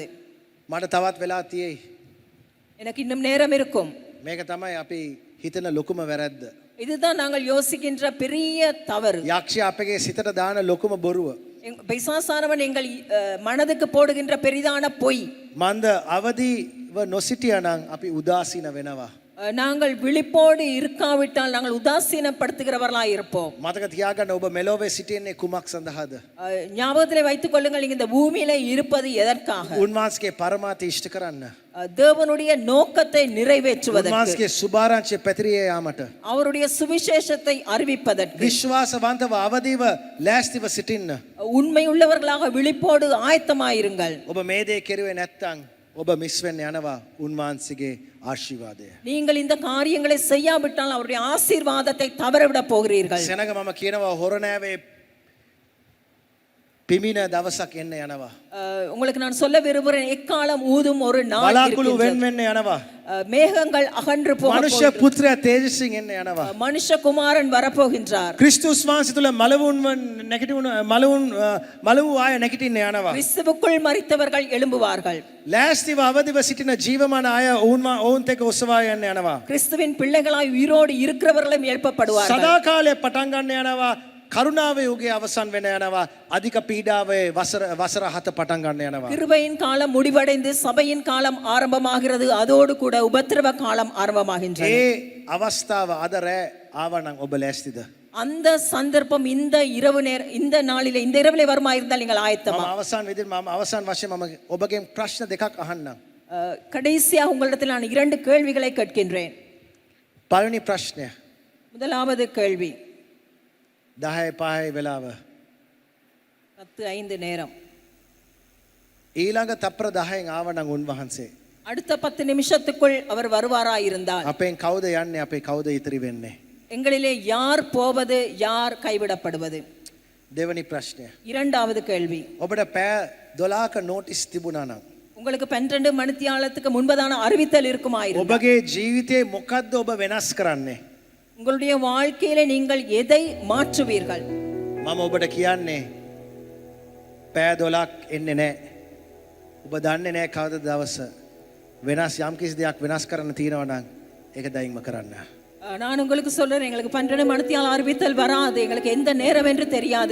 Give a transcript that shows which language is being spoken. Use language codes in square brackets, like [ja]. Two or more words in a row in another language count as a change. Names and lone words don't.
[si] මට තවත් වෙලා තියෙයි. [ta] எனக்கு இன்னும் நேரம் இருக்கும். [si] මේක තමයි අපි හිතන ලොකුම වැරද්ද. [ta] இதுதான் நாங்கள் யோசிக்கின்ற பெரிய தவறு. [si] යක්ෂයා අපගේ සිතට දාන ලොකුම බොරුව. [ta] பிசாசானவன் எங்கள் மனதுக்கு போடுகின்ற பெரிதான பொய். [si] මන්ද අවදිව නොසිටියා නම් අපි උදාසීන වෙනවා. [ta] நாங்கள் விழிப்போடு இருக்காவிட்டால் நாங்கள் உதாசீனப்படுத்துகிறவர்களாய் இருப்போம். [si] මතක තියාගන්න ඔබ මෙලොවේ සිටින්නේ කුමක් සඳහාද? [ta] ஞாபகத்திலே வைத்துக் கொள்ளுங்கள், இந்த பூமியிலே இருப்பது எதற்காக? [si] උන්වහන්සේගේ පරමාර්ථය ඉෂ්ට කරන්න. [ta] தேவனுடைய நோக்கத்தை நிறைவேற்றுவதற்கு, [si] උන්වහන්සේගේ සුභාරංචිය පැතිරියේ යාමට, [ta] அவருடைய சுவிசேஷத்தை அறிவிப்பதற்கு, [si] විශ්වාසවන්තව අවදිව ලෑස්තිව සිටින්න. [ta] உண்மை உள்ளவர்களாக விழிப்போடு ஆயத்தமாயிருங்கள். [si] ඔබ මේ දේ කෙරුවේ නැත්නම් ඔබ මිස් වෙන්න යනවා උන්වහන්සේගේ ආශිර්වාදය. [ta] நீங்கள் இந்த காரியங்களை செய்யாவிட்டால் அவருடைய ஆசீர்வாதத்தை தவறவிட போகிறீர்கள். [si] සෙනඟ මම කියනවා හොරණෑවේ පිමින දවසක් එන්න යනවා. [ta] உங்களுக்கு நான் சொல்ல விரும்புகிறேன், எக்காலம் ஊதும் ஒரு நாள் [si] බලාකුළු [ta] இருக்கின்றது. [si] වෙන් වෙන්න යනවා. [ta] மேகங்கள் அகன்று போக [si] මනුෂ්‍ය පුත්‍රයා තේජසින් එන්න යනවා. [ta] மனுஷகுமாரன் வரப்போகின்றார். [si] ක්‍රිස්තුස් වහන්සේ තුල මලවුන් ආය නැගිටින්න යනවා. [ta] கிறிஸ்துவுக்குள் மரித்தவர்கள் எழும்புவார்கள். [si] ලෑස්තිව අවදිව සිටින ජීවමාන අය ඔවුන්ට එක්ක ඔසවා යන්න යනවා. [ta] கிறிஸ்துவின் பிள்ளைகளாய் உயிரோடு இருக்கிறவர்களும் எழுப்பப்படுவார்கள். [si] සදා කාලය පටන් ගන්න යනවා. කරුණාවේ යුගයේ අවසන් වෙන යනවා. අධික පීඩාවේ වසර 7 පටන් ගන්න යනවා. [ta] கிருபையின் காலம் முடிவடைந்து சபையின் காலம் ஆரம்பமாகிறது. அதோடு கூட உபத்திரவ காலம் ஆரம்பமாகின்றது. [si] ඒ අවස්ථාව අද රෑ ආවනම් ඔබ ලෑස්තිද? [ta] அந்த சந்தர்ப்பம் இந்த இரவு இந்த நாளிலே இந்த இரவிலே வருமா இருந்தால் நீங்கள் ஆயத்தமா? [si] මම අවසන් වශයෙන් මම ඔබගෙන් ප්‍රශ්න දෙකක් අහන්නම්. [ta] கடைசியாக உங்களிடத்தில் நான் 2 கேள்விகளை கேட்கின்றேன். [si] පළවෙනි ප්‍රශ්නය. [ta] முதலாவது கேள்வி. [si] 10:05 වෙලාව. [ta] 10:05 நேரம். [si] ඊළඟ තප්පර 10න් ආවනම් උන්වහන්සේ [ta] அடுத்த 10 நிமிஷத்துக்குள் அவர் வருவாராய் இருந்தால் [si] අපෙන් කවුද යන්නේ? අපේ කවුද ඉතිරි වෙන්නේ? [ta] எங்களிலே யார் போவது, யார் கைவிடப்படுவது? [si] දෙවනි ප්‍රශ්නය. [ta] இரண்டாவது கேள்வி. [si] ඔබට පැය 12ක නෝටිස් තිබුණා නම් [ta] உங்களுக்கு 12 மணித்தியாலத்துக்கு முன்பதான அறிவித்தல் இருக்குமாயிருந்தால் [si] ඔබගේ ජීවිතේ මොකද්ද ඔබ වෙනස් කරන්නේ? [ta] உங்களுடைய வாழ்க்கையிலே நீங்கள் எதை மாற்றுவீர்கள்? [si] මම ඔබට කියන්නේ පැය 12ක් එන්නේ නැහැ. ඔබ දන්නේ නැහැ කවද දවස වෙනස් යම් කිසි දෙයක් වෙනස් කරන්න තියෙනවා නම් ඒක දැයින්ම කරන්න. [ta] நான் உங்களுக்கு சொல்றேன், எங்களுக்கு 12 மணித்தியால அறிவித்தல் வராது, எங்களுக்கு எந்த நேரம் என்று தெரியாது.